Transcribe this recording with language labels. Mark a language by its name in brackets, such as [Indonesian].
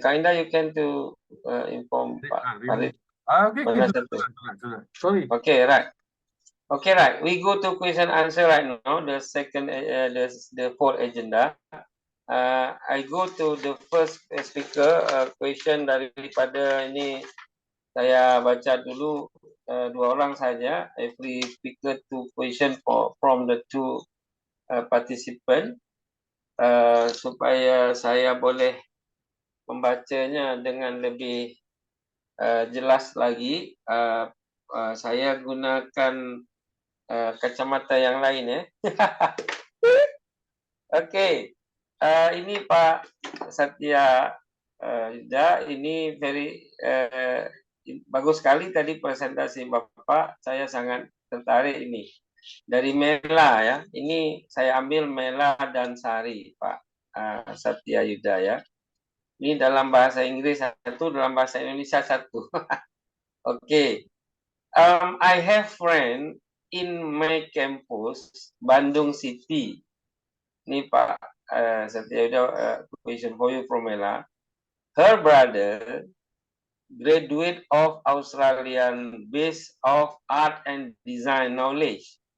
[English] Kinda you can to inform Pak Farid. Okay, [Malay] Mana sudah. satu? [English] Sorry. Okay, right. Okay, right. We go to question answer right now. The second, the fourth agenda. I go to the first speaker. [Malay] Question daripada ini saya baca dulu dua orang saja. [English] Every speaker two question from the two participant [Malay] supaya saya boleh membacanya dengan lebih jelas lagi. Saya gunakan kacamata yang lain ya. Okey. Ini Pak Satya Yuda, ini very bagus sekali tadi presentasi Bapak. Saya sangat tertarik ini. Dari Mela ya. Ini saya ambil Mela dan Sari, Pak Satya Yuda ya. Ini dalam bahasa Inggris satu, dalam bahasa Indonesia satu. [English] Okay. I have friend in my campus, Bandung City. Ini Pak Satya Yuda, question for you from Mela. Her brother graduate of Australian base of art and design knowledge.